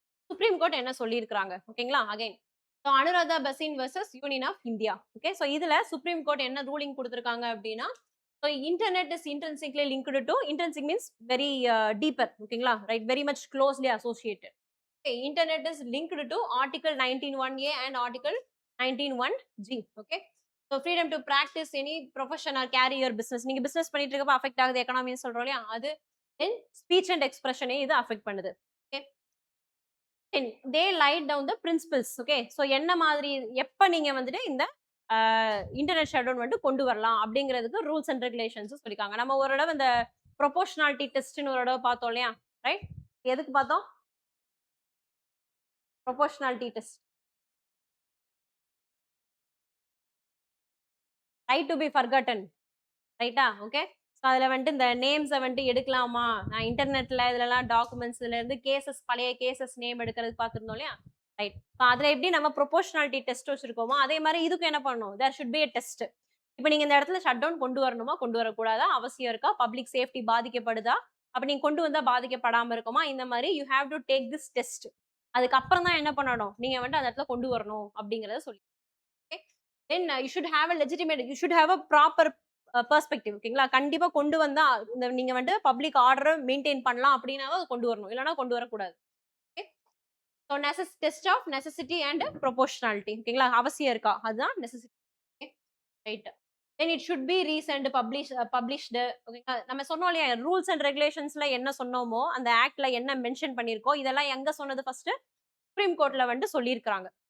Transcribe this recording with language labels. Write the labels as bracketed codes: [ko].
[ta] Supreme court என்ன சொல்லியிருக்கிறாங்க? ஓகேங்களா? Again so Anuradha பசின் versus union of India. [en] okay, so [ta] இதுல சுப்ரீம் கோர்ட் என்ன ரூலிங் கொடுத்துருக்காங்க அப்படின்னா, [en] So internet is intrinsically linked to, intrinsic means very deeper, ஓகேங்களா, right, very much closely associated. Okay, internet is linked to article 19(1)(a) and article 19(1)(g). Okay, so freedom to practice any profession or carry your business. [ta] நீங்க business பண்ணிட்டு இருக்கப்ப affect ஆகுது எக்கனாமின்னு சொல்றோம் இல்லையா, அது [en] then speech and expression [ta] இது affect பண்ணுது. [en] Okay, then they laid down the principles. [ta] Okay, so என்ன மாதிரி எப்ப நீங்க வந்துட்டு இந்த இன்டர்நெட் ஷட்டவுன் வந்து கொண்டு வரலாம் அப்படிங்கிறதுக்கு ரூல்ஸ் அண்ட் ரெகுலேஷன்ஸ் சொல்லிருக்காங்க. நம்ம ஒரு தடவை இந்த ப்ரொபோஷனாலிட்டி டெஸ்ட்னு ஒரு தடவை பார்த்தோம் இல்லையா, ரைட்? எதுக்கு பார்த்தோம்? [en] Proportionality test. [ta] Right to be forgotten, ரைட்டா? ஓகே, ஸோ அதில் வந்துட்டு இந்த நேம்ஸை வந்துட்டு எடுக்கலாமா, நான் இன்டர்நெட்டில் இதுலலாம் டாக்குமெண்ட்ஸ்ல இருந்து கேசஸ், பழைய கேசஸ் நேம் எடுக்கிறது பார்த்துருந்தோம் இல்லையா, ரைட்? ஸோ அதில் எப்படி நம்ம ப்ரொபோஷனாலிட்டி டெஸ்ட் வச்சிருக்கோமோ அதே மாதிரி இதுக்கு என்ன பண்ணணும், [en] There should be a test. [ta] இப்போ நீங்கள் இந்த இடத்துல ஷட் டவுன் கொண்டு வரணுமா, கொண்டு வரக்கூடாதா, அவசியம் இருக்கா, பப்ளிக் சேஃப்டி பாதிக்கப்படுதா, அப்போ நீங்கள் கொண்டு வந்தால் பாதிக்கப்படாமல் இருக்குமா, இந்த மாதிரி [en] You have to take this test. [ta] அதுக்கப்புறம் தான் என்ன பண்ணணும், நீங்கள் வந்துட்டு அந்த இடத்துல கொண்டு வரணும் அப்படிங்கிறத சொல்லி. [en] Then you should have a legitimate, you should have a proper perspective. [ta] ஓகேங்களா, கண்டிப்பா கொண்டு வந்தா இந்த நீங்க வந்து பப்ளிக் ஆர்டரை மெயின்டைன் பண்ணலாம் அப்படின்னாவே அது கொண்டு வரணும், இல்லைன்னா கொண்டு வரக்கூடாது. [en] Okay, so test of necessity and proportionality. [ta] ஓகேங்களா, அவசியம் இருக்கா, அதுதான் necessity. Okay, right. [en] Then it should be recent published. [ta] ஓகேங்களா, நம்ம சொன்னோம் இல்லையா, ரூல்ஸ் அண்ட் ரெகுலேஷன்ஸ்ல என்ன சொன்னோமோ அந்த ஆக்ட்ல என்ன மென்ஷன் பண்ணியிருக்கோம், இதெல்லாம் எங்க சொன்னது ஃபர்ஸ்ட் சுப்ரீம் கோர்ட்ல வந்து சொல்லியிருக்காங்க.